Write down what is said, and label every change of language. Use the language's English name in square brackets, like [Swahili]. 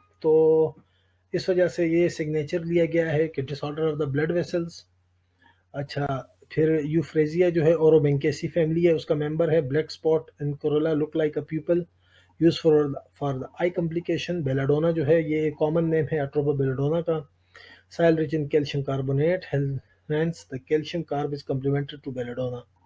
[Urdu] تو اس وجہ سے یہ سگنیچر لیا گیا ہے کہ [English] Disorder of the blood vessels. [Urdu] اچھا، پھر یوفریزیا جو ہے اوروبینکیسی فیملی ہے، اس کا ممبر ہے. [English] Black spot in corolla look like a pupil, use for the eye complication. [Urdu] بیلاڈونا جو ہے یہ کامن نیم ہے اٹروپا بیلاڈونا کا. [English] Soil rich in calcium carbonate, hence the calcium carb is complementary to belladonna.